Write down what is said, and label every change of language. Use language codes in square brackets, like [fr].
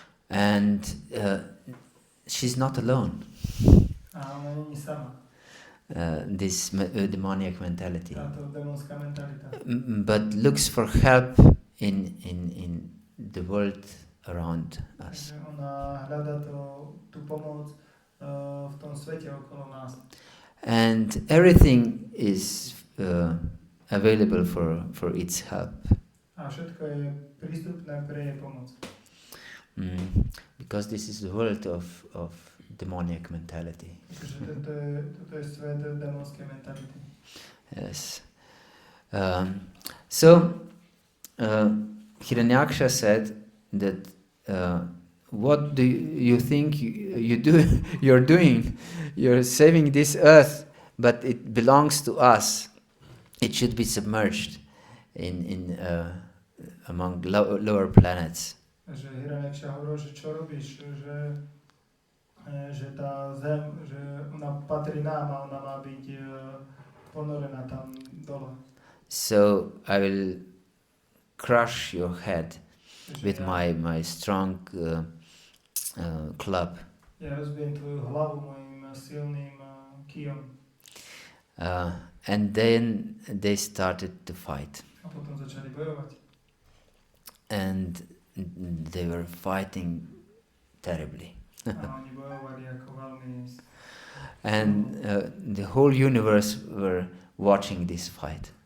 [en] And she's not alone. [sk] A ona není sama. [en] This demoniac mentality. [sk] Táto démonská mentalita. [en] But looks for help in the world around us. [sk] Takže ona hľadá tú pomoc v tom svete okolo nás. [en] And everything is available for its help. [sk] A všetko je prístupné pre jej pomoc. [en] Because this is the world of demoniac mentality. [sk] Takže toto je svet démonskej mentality. [en] Yes. So Hiranyaksha said that what do you think you're doing? You're saving this earth, but it belongs to us. It should be submerged in among lower planets. [sk] Že Hiranyaksha hovoril, že čo robíš, že tá zem, že ona patrí nám a ona má byť ponorená tam dole. [en] So I will crush your head with my strong club. [sk] Ja rozbijem tvoju hlavu mojim silným kijom. [en] And then they started to fight. [sk] A potom začali bojovať. [en] And they were fighting terribly. [sk] A oni bojovali ako veľmi. [en] And the whole universe were watching this fight.